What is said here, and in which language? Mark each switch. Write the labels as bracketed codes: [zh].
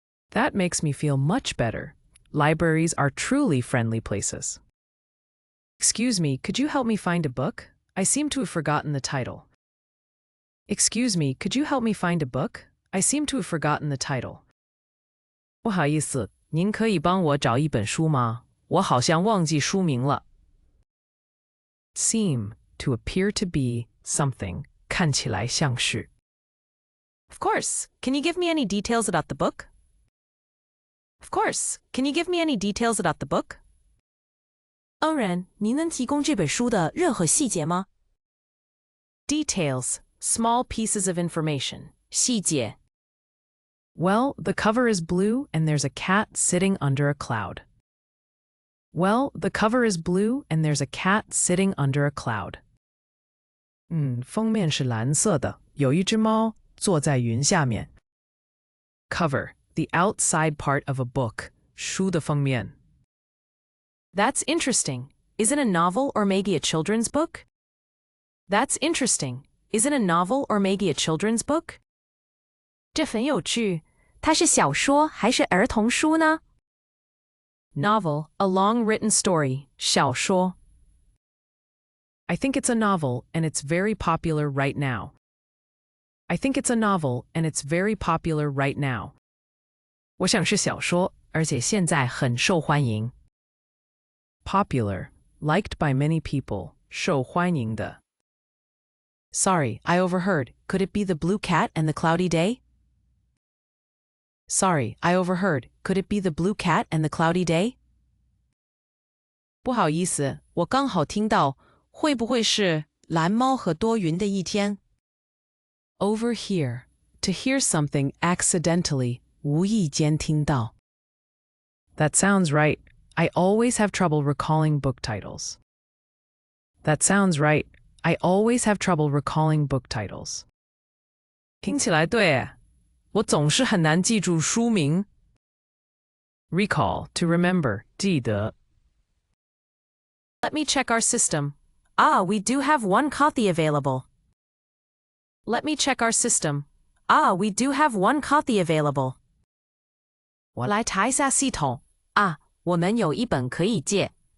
[en] That makes me feel much better. Libraries are truly friendly places. Excuse me, could you help me find a book? I seem to have forgotten the title. Excuse me, could you help me find a book? I seem to have forgotten the title. [zh] 不好意思，您可以帮我找一本书吗？我好像忘记书名了。 [en] Seem, to appear to be, something, [zh] 看起来像是。 [en] Of course. Can you give me any details about the book? Of course. Can you give me any details about the book? [zh] 当然，您能提供这本书的任何细节吗？ [en] Details, small pieces of information. [zh] 细节。 [en] Well, the cover is blue and there's a cat sitting under a cloud. Well, the cover is blue and there's a cat sitting under a cloud. [zh] 封面是蓝色的，有一只猫坐在云下面。 [en] Cover, the outside part of a book. [zh] 书的封面。 [en] That's interesting. Is it a novel or maybe a children's book? That's interesting. Is it a novel or maybe a children's book? [zh] 这很有趣。它是小说还是儿童书呢？ [en] Novel, a long written story. [zh] 小说。 [en] I think it's a novel and it's very popular right now. I think it's a novel and it's very popular right now. [zh] 我想是小说，而且现在很受欢迎。 [en] Popular, liked by many people. [zh] 受欢迎的。 [en] Sorry, I overheard. Could it be The Blue Cat and the Cloudy Day? Sorry, I overheard. Could it be The Blue Cat and the Cloudy Day? [zh] 不好意思，我刚好听到，会不会是蓝猫和多云的一天？ [en] Overhear, to hear something accidentally, [zh] 无意间听到。 [en] That sounds right. I always have trouble recalling book titles. That sounds right. I always have trouble recalling book titles. [zh] 听起来对耶，我总是很难记住书名。 [en] Recall, to remember, [zh] 记得。 [en] Let me check our system. Ah, we do have one copy available. Let me check our system. Ah, we do have one copy available. [zh] 我来查一下系统。啊，我们有一本可以借。